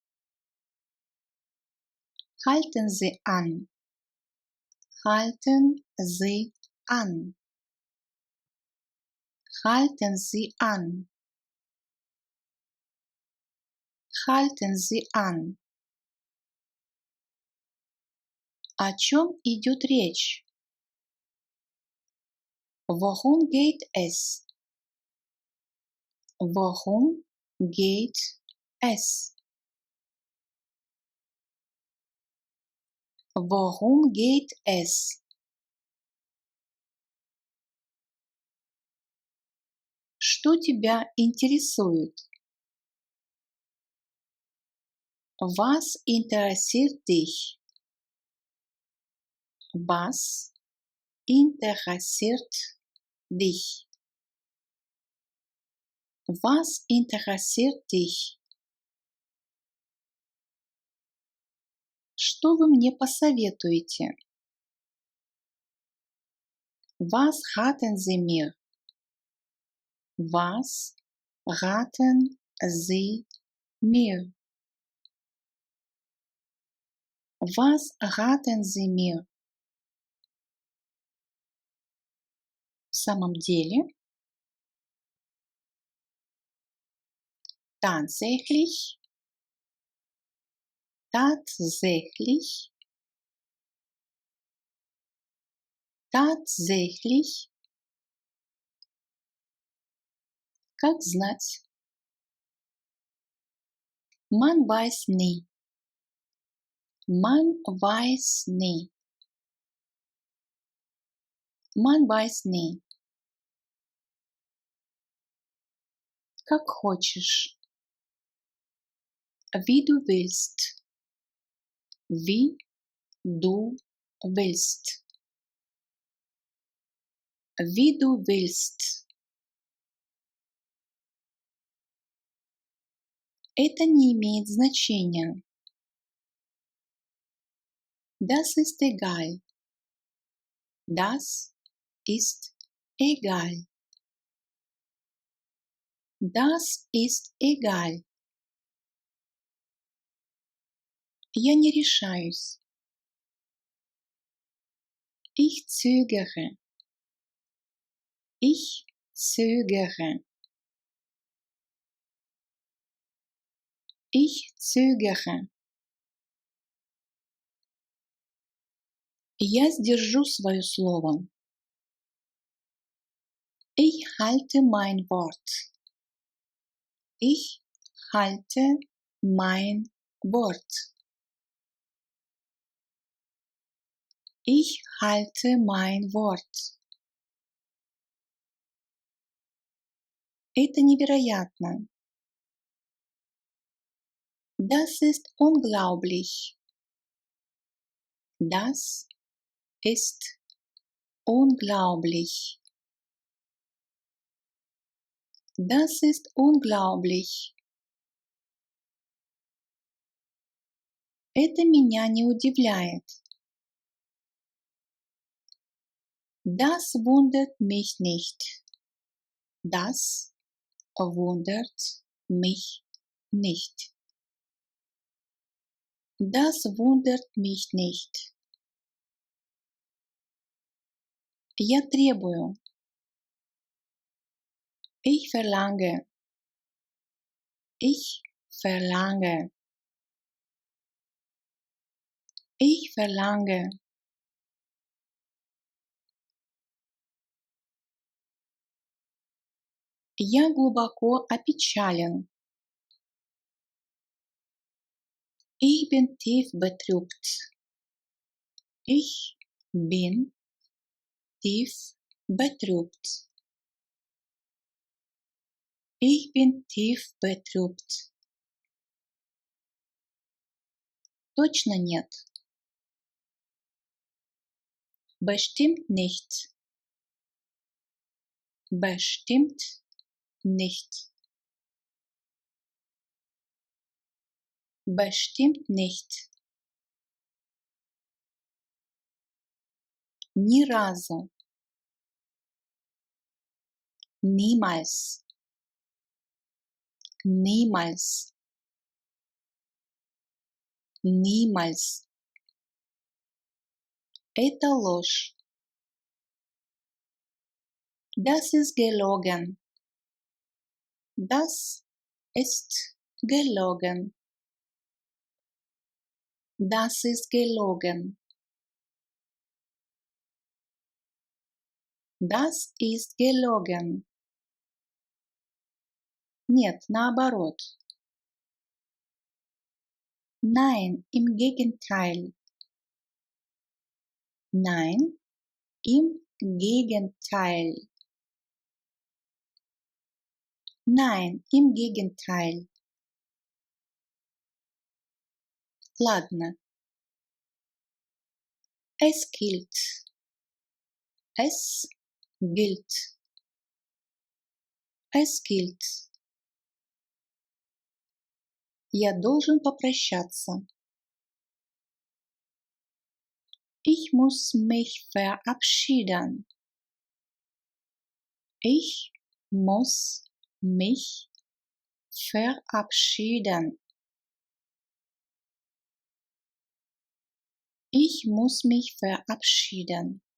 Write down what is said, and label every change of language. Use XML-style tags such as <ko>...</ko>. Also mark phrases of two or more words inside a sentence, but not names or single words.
<de>Halten Sie an. Halten Sie an. Halten Sie an. Halten Sie an.</de> <ru>О чем идет речь?</ru> <de>Worum geht es? Worum geht es? Worum geht es?</de> <ru>Что тебя интересует?</ru> <de>Was interessiert dich? Was interessiert dich? Was interessiert dich?</de> <ru>Что вы мне посоветуете?</ru> <de>Was raten Sie mir? Was raten Sie mir? Was raten Sie mir?</de> <ru>В самом деле,</ru> <de>tatsächlich, tatsächlich, tatsächlich,</de> <ru>как знать.</ru> <de>Man weiß nie. Man weiß nie. Man weiß nie.</de> <ru>Как хочешь.</ru> <de>Wie du willst. Wie du willst. Wie du willst.</de> <ru>Это не имеет значения.</ru> <de>Das ist egal. Das ist egal. Das ist egal.</de> <ru>Я не решаюсь.</ru> <de>Ich zögere. Ich zögere. Ich zögere.</de> <ru>Я сдержу свое слово.</ru> <de>Ich halte mein Wort. Ich halte mein Wort. Ich halte mein Wort.</de> <ru>Это невероятно.</ru> <de>Das ist unglaublich. Das ist unglaublich. Das ist unglaublich.</de> <ru>Это меня не удивляет.</ru> <de>Das wundert mich nicht. Das wundert mich nicht. Das wundert mich nicht.</de> <ru>Я требую.</ru> <de>Ich verlange. Ich verlange. Ich verlange.</de> <ru>Я глубоко опечален.</ru> <de>Ich bin tief betrübt. Ich bin tief betrübt. Ich bin tief betrübt.</de> <ru>Точно нет.</ru> <de>Bestimmt nicht. Bestimmt nicht. Bestimmt nicht.</de> <ru>Ни разу.</ru> <de>Niemals. Niemals. Niemals.</de> <ru>Это ложь.</ru> <de>Das ist gelogen. Das ist gelogen. Das ist gelogen. Das ist gelogen.</de> <ru>Нет, наоборот.</ru> <de>Nein, im Gegenteil. Nein, im Gegenteil. Nein, im Gegenteil.</de> <ru>Ладно.</ru> <de>Es gilt. Es gilt. Es gilt.</de> <ru>Я должен попрощаться.</ru> <de>Ich muss mich verabschieden. Ich muss mich verabschieden. Ich muss mich verabschieden.</de>